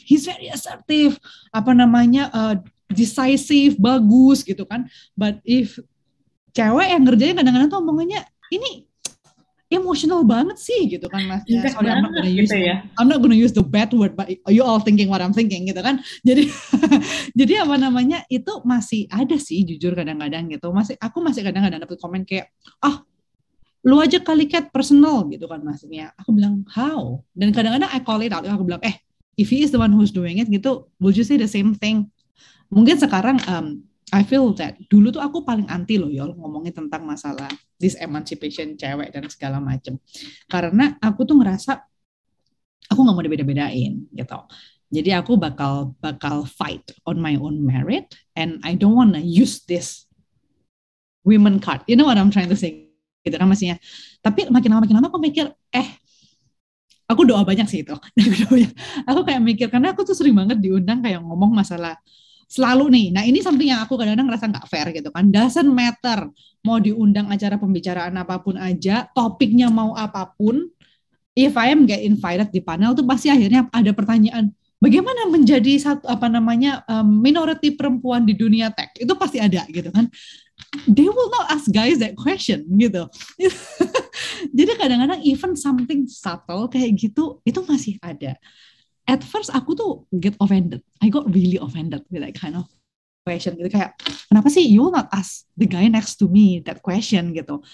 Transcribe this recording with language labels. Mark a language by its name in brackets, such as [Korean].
[English] He's very assertive. [Indonesian] Apa namanya decisive, bagus gitu kan. But if cewek yang ngerjain kadang-kadang tuh omongannya ini emotional banget sih gitu kan Mas. [English] Ya, sorry, I'm not gonna use the bad word, but you all thinking what I'm thinking [Indonesian] gitu kan. Jadi jadi apa namanya itu masih ada sih jujur kadang-kadang gitu. Aku masih kadang-kadang dapet komen kayak lu aja kali Cat personal gitu kan maksudnya. Aku bilang how? Dan kadang-kadang [English] I call it out. [Indonesian] Aku bilang [English] if he is the one who's doing it gitu, would you say the same thing? [Indonesian] Mungkin sekarang I feel that dulu tuh aku paling anti loh Yol ngomongin tentang masalah [English] this emancipation [Indonesian] cewek dan segala macem, karena aku tuh ngerasa aku nggak mau dibeda-bedain gitu. Jadi aku bakal [English] fight on my own merit, and I don't wanna use this women card. You know what I'm trying to say [Indonesian] gitu kan maksudnya. Tapi makin lama aku mikir aku doa banyak sih itu. Aku kayak mikir karena aku tuh sering banget diundang kayak ngomong masalah selalu nih. Nah ini something yang aku kadang-kadang ngerasa nggak fair gitu kan. [English] Doesn't matter [Indonesian] mau diundang acara pembicaraan apapun aja, topiknya mau apapun, [English] if I am get invited [Indonesian] di panel tuh pasti akhirnya ada pertanyaan, bagaimana menjadi satu apa namanya minority perempuan di dunia tech, itu pasti ada gitu kan. [English] They will not ask guys that question gitu. [Indonesian] Jadi kadang-kadang even something subtle kayak gitu itu masih ada. [English] At first aku tuh get offended. I got really offended with that kind of question [Indonesian] gitu, kayak kenapa sih [English] you not ask the guy next to me that question gitu.